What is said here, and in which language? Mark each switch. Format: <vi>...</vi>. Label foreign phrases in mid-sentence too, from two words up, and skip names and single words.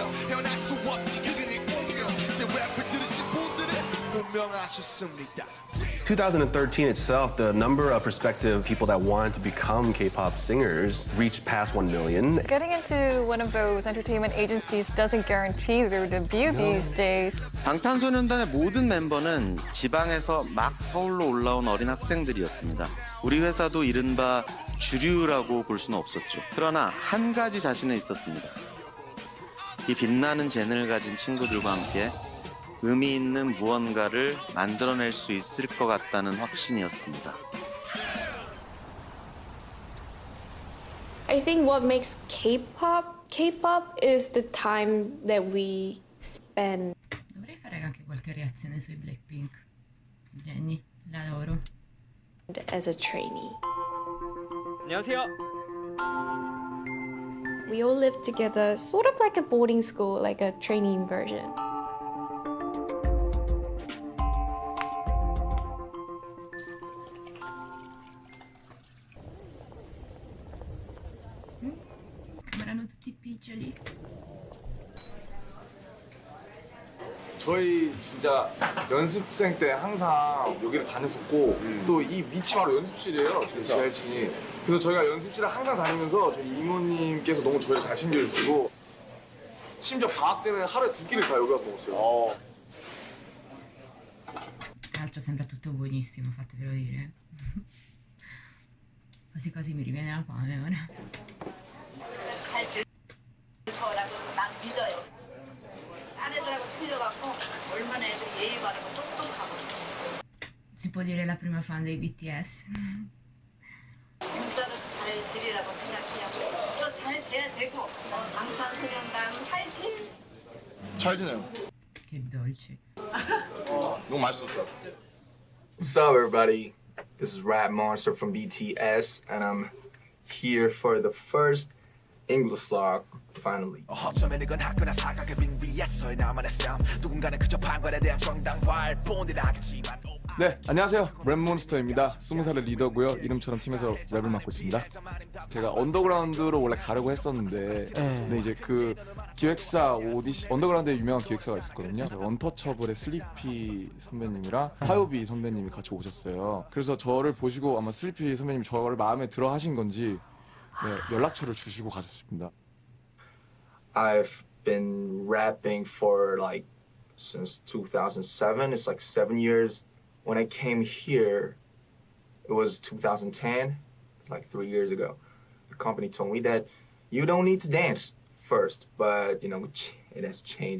<ko>운명하셨습니다.</ko> <en>2013 itself, the number of prospective people that wanted to become K-pop singers reached past 1 million. Getting into one of those entertainment agencies doesn't guarantee their debut these days.</en> <ko>방탄소년단의 모든 멤버는 지방에서 막 서울로 올라온 어린 학생들이었습니다. 우리 회사도 이른바 주류라고 볼 수는 없었죠. 그러나 한 가지 자신은 있었습니다. 이 빛나는 재능을 가진 친구들과 함께 의미 있는 무언가를 만들어낼 수 있을 것 같다는 확신이었습니다.</ko> <en>I think what makes K-pop is the time that we spend.</en> <it>Dovrei fare anche qualche reazione sui Blackpink. Jenny, l'adoro.</it> <en>As a trainee.</en> <ko>안녕하세요.</ko> <en>We all live together, sort of like a boarding school, like a training version.</en> <it>Sembrano tutti piccioli.</it> <ko>저희 진짜 연습생 때 항상 여기를 다녔었고 또 이 밑이 바로 연습실이에요. 저희 지하층이. 그래서 저희가 연습실을 항상 다니면서 저희 이모님께서 너무 저희를 잘 챙겨주시고 심지어 방학 때는 하루에 2끼를 다 여기 와서 먹었어요.</ko> <it>Tra l'altro sembra tutto buonissimo, fatevelo dire. Quasi quasi mi riviene la fame ora. Si può dire la prima fan dei BTS.</it> <ko>진짜로 잘 되리라고 생각해요. 또 잘 돼야 되고 방탄소년단 파이팅! 잘 지내요.</ko> <it>Che dolce.</it> <ko>너무 맛있었어요.</ko> <en>What's up, everybody? This is Rap Monster from BTS, and I'm here for the first English song, finally.</en> <ko>어쩌면 이건 학교나 사각의 빙 위에서의 나만의 싸움 누군가는 그저 판관에 대한 정당화할 뿐이라 하겠지만 네, 안녕하세요. 랩몬스터입니다. 20살의 리더고요. 이름처럼 팀에서 랩을 맡고 있습니다. 제가 언더그라운드로 원래 가려고 했었는데 근데 이제 그 기획사 언더그라운드에 유명한 기획사가 있었거든요. 언터처블의 슬리피 선배님이랑 하요비 선배님이 같이 오셨어요. 그래서 저를 보시고 아마 슬리피 선배님이 저를 마음에 들어 하신 건지 네, 연락처를 주시고 가셨습니다.</ko> <en>I've been rapping for like since 2007. It's like 7 years. When I came here, it was 2010. It's like 3 years ago. The company told me that you don't need to dance first, but you know it has changed.</en>